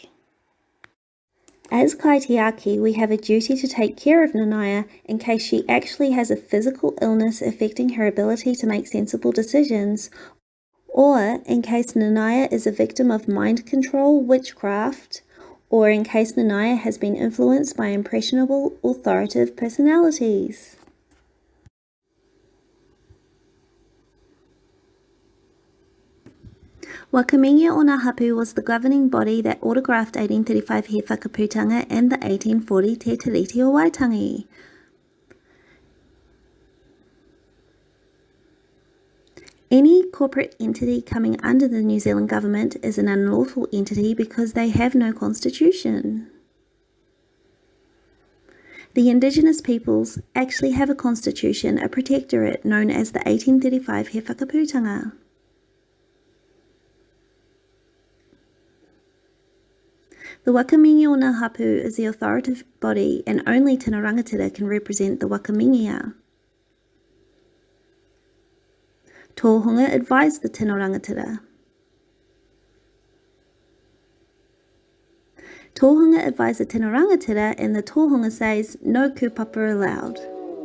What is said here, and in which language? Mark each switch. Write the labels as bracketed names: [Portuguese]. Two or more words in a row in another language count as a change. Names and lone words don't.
[English] As kaitiaki, we have a duty to take care of Nanaia in case she actually has a physical illness affecting her ability to make sensible decisions, or in case Nanaia is a victim of mind control, witchcraft, or in case Nanaia has been influenced by impressionable, authoritative personalities. [Māori] Wakamingia o ngā hapu [English] was the governing body that autographed 1835 He Whakaputanga and the 1840 Te Tii o Waitangi. Any corporate entity coming under the New Zealand government is an unlawful entity because they have no constitution. The Indigenous peoples actually have a constitution, a protectorate known as the 1835 He Whakaputanga. The [Māori] Wakamingia o ngā hapu [English] is the authoritative body and only [Māori] tēnā rangatira [English] can represent the Wakamingia. Tōhunga advised the [Māori] tino rangatira. [English] Tōhunga advised the [Māori] tino rangatira [English] and the tōhunga says no kupapa allowed.